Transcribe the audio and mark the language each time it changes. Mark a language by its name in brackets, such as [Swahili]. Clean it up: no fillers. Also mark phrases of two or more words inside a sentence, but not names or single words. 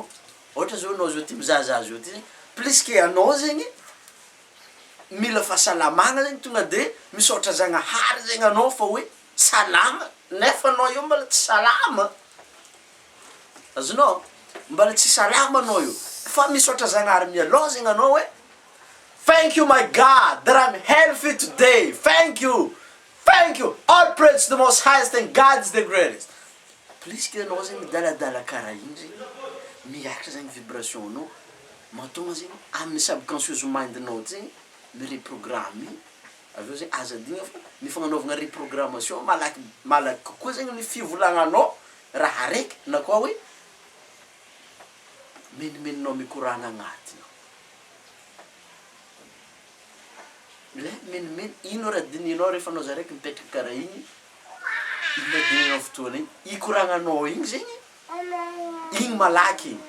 [Malagasy] Ohatra zao anao zao ty mizahazaha zao ty zegny, [French] plus que [Malagasy] anao zegny mila fahasalamagna zegny tonga de misaotra Zagnahary zegny anao fa hoe salama, nefa anao io mbala tsy salama. Azonao? Mbala tsy salama anao io. Fa misaotra Zagnahary mialao zegny anao hoe [English] thank you my God that I'm healthy today. Thank you. Thank you. All praise to the most highest and God is the greatest. [French] Plus que [Malagasy] anao zegny midaladala karaha igny zegny, miakatra zegny vibration anao, mahatonga zegny amin'ny [English] subconscious mind- [Malagasy] nao zegny mireprogramme. Aveo zegny azadigna fa ny fagnanaovana reprogrammation malaky kokoa zegny ny fivolagnanao raha raiky na koa hoe menimeninao mikoragna agnatiny. Le menimeny ino raha dinihinao rehefa anao zaraiky mipetraka karaha igny, ino raha dinihinao fotoana igny, ikораgnanao igny zegny igny malaky igny.